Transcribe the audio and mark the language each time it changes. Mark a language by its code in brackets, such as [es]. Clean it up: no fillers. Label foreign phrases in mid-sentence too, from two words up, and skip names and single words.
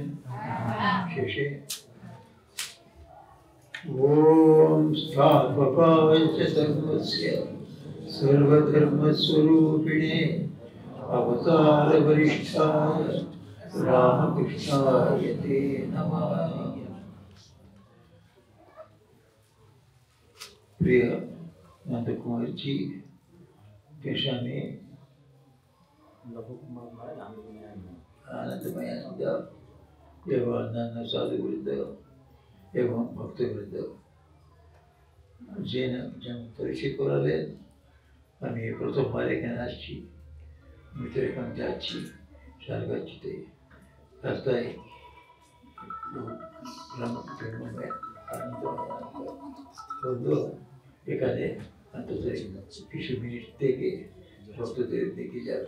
[sa] শেষে ওম স্থাপকায় চ ধর্মস্য সর্বধর্মস্বরূপিণে অবতার বরিষ্ঠায় রামকৃষ্ণায় তে নমঃ। [hi] प्रिय नंद कुमार जी के स्वामी आनंदमयानंद एवं अन्य साधुवृंद एवं भक्तवृंद [bn] যেমন পরিচয় করালেন, আমি প্রথমবার এখানে আসছি। আমি তো এখন যাচ্ছি সারগাছিতে, রাস্তায় বললো এখানে অন্তত কিছু মিনিট থেকে ভক্তদের দেখে যাবে।